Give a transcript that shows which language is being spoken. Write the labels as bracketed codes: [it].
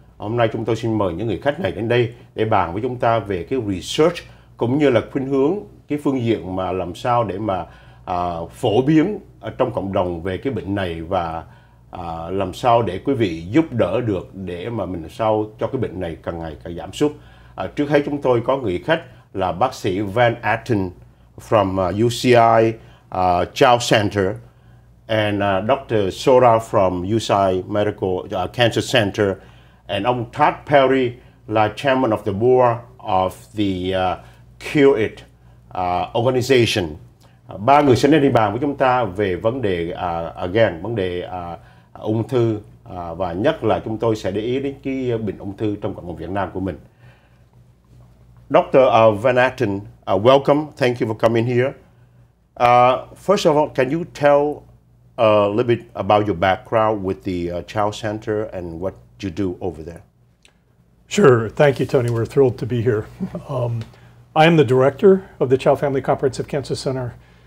[vi] Hôm nay chúng tôi xin mời những người khách này đến đây để bàn với chúng ta về cái research cũng như là khuynh hướng, cái phương diện mà làm sao để mà phổ biến ở trong cộng đồng về cái bệnh này và làm sao để quý vị giúp đỡ được để mà mình sao cho cái bệnh này càng ngày càng giảm sút. Trước hết chúng tôi có người khách là bác sĩ Van Atten [en] from UCI Chao Center and Dr. Sora from UCI Medical Cancer Center and ông Todd Perry là chairman of the board of the Cure It organization. [vi] Ba người sẽ đến đi bàn với chúng ta về vấn đề vấn đề ung thư và nhất là chúng tôi sẽ để ý đến cái bệnh ung thư trong cộng đồng Việt Nam của mình. [en] Dr. Van Atten, welcome. Thank you for coming here. First of all, can you tell a little bit about your background with the Chao Center and what you do over there? Sure. Thank you, Tony. We're thrilled to be here. I am the director of the Chao Family Comprehensive Cancer Center.